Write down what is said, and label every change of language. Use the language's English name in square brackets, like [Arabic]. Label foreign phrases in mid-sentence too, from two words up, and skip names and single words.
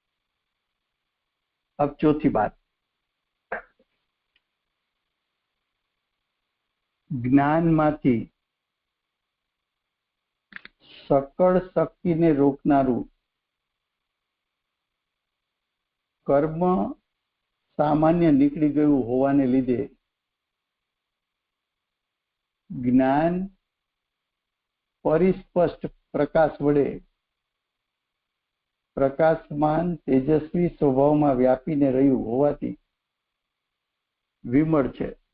[Hindi] अब चौथी बात, [Gujarati] જ્ઞાનમાંથી સકલ શક્તિને રોકનારુ કર્મ સામાન્ય નીકળી ગયું હોવાને લીધે જ્ઞાન પરિસ્પષ્ટ પ્રકાશ વડે પ્રકાશમાન તેજસ્વી સ્વભાવમાં વ્યાપીને રહ્યું હોવાથી વિમળ છે।